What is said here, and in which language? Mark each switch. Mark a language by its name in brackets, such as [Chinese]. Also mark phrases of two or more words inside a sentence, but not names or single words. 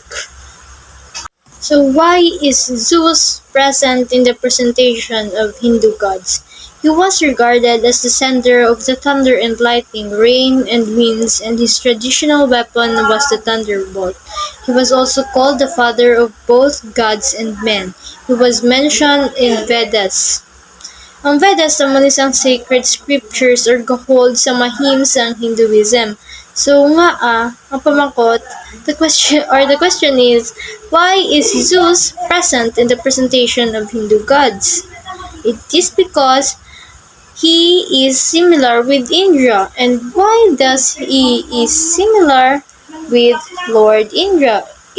[English] So why is Zeus present in the presentation of Hindu gods? He was regarded as the sender of the thunder and lightning, rain and winds, and his traditional weapon was the thunderbolt. He was also called the father of both gods and men. He was mentioned in Vedas. [Hiligaynon] Ang Vedas naman isang [English] sacred scriptures [Hiligaynon] or gahold sa mahim sang Hinduism. So ang pamangkot, [English] the question is, why is Zeus present in the presentation of Hindu gods? It is because he is similar with Indra. And why does he is similar with Lord Indra?